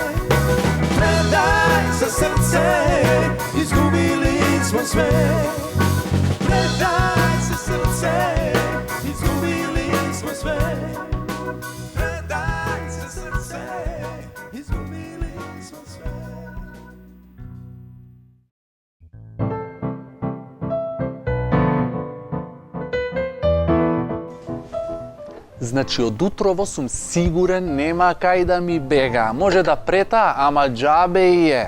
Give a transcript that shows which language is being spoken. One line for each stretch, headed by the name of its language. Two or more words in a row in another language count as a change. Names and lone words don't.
Croatian: Predaj se srce, izgubili smo sve. Predaj se srce, izgubili smo sve. Predaj se srce, izgubili smo sve.
Macedonian: Значи, од утрово сум сигурен нема кај да ми бега. Може да прета, ама џабе и е.